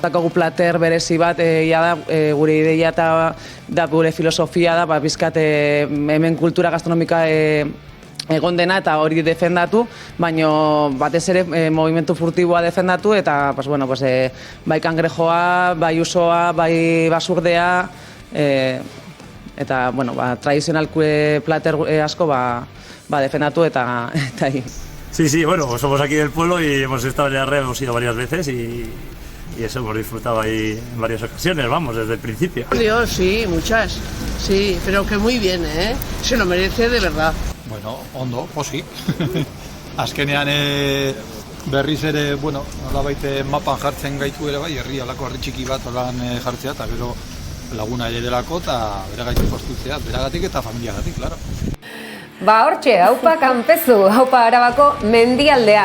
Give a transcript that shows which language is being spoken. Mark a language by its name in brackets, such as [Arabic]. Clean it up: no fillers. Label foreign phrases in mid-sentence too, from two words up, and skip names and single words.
[Basque] Dakagu plater berezi bat, gure ideia eta gure filosofia da, pixkat hemen kultura gastronomika egon dena eta hori defendatu, baina batez ere movimentu furtiboa defendatu eta bai kangrejoa, bai usoa, bai basurdea, eta tradizional plater asko defendatu eta [Spanish] Sí, somos aquí del pueblo y hemos estado en la red, hemos ido varias veces y eso hemos disfrutado ahí en varias ocasiones, desde el principio. Dios, sí, muchas, sí, pero que muy bien, se lo merece de verdad. [Basque] Bueno, ondo, posi. Azkenean berriz ere, nolabait mapan jartzen gaitu ere bai, herri txiki bat olan jartzea, eta gero laguna ere delako, eta beragaitu postutzea, beragatik eta familiagatik, klaro. Hortxe, haupa kanpezu, haupa Arabako mendialdea.